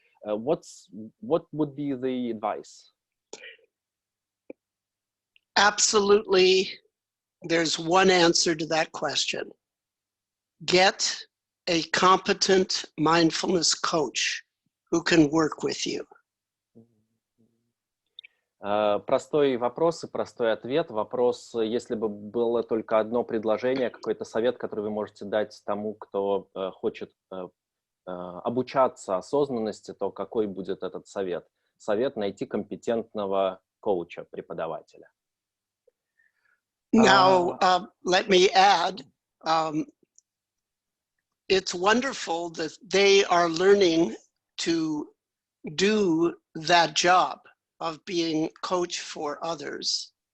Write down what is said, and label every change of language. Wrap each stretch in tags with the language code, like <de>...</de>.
<en>What would be the advice? Absolutely. There's one answer to that question. Get a competent mindfulness coach who can work with you.</en> <ru>Простой вопрос и простой ответ. Вопрос, если бы было только одно предложение, какой-то совет, который вы можете дать тому, кто хочет обучаться осознанности, то какой будет этот совет? Совет — найти компетентного коуча, преподавателя.</ru> <en>Now, let me add, it's wonderful that they are learning to do that job of being coach for others.</en>